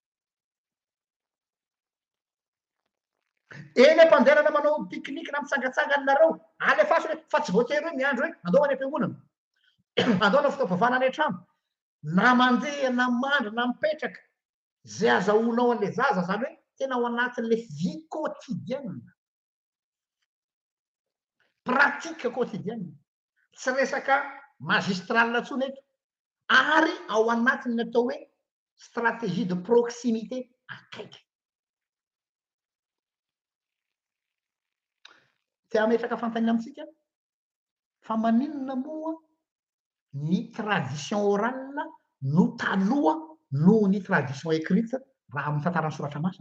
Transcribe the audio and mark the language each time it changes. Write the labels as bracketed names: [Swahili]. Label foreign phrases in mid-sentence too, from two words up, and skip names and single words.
[Malagasy] Eny am-pandehanana manao pique-nique na mitsangatsanganareo, alefaso le fa tsy voatery hoe miandry hoe andao any am-piangonana. Andao ana fitaovana any an-trano. Na mandeha, na mandry, na mipetraka. Zay azahoanao an'le zaza zany hoe tena ao anatin'le [French] vie quotidienne. Pratique quotidienne. [Malagasy] Tsy resaka magistral intsony eto. Ary ao anatin'ny atao hoe [French] stratégie de proximité [Malagasy] akaiky. Ty ametraka fantaniana amintsika fa maninona moa ny [French] tradition orale [Malagasy] no taloha noho ny [French] tradition écrite [Malagasy] raha amin'ny tantaran'ny soratra masina.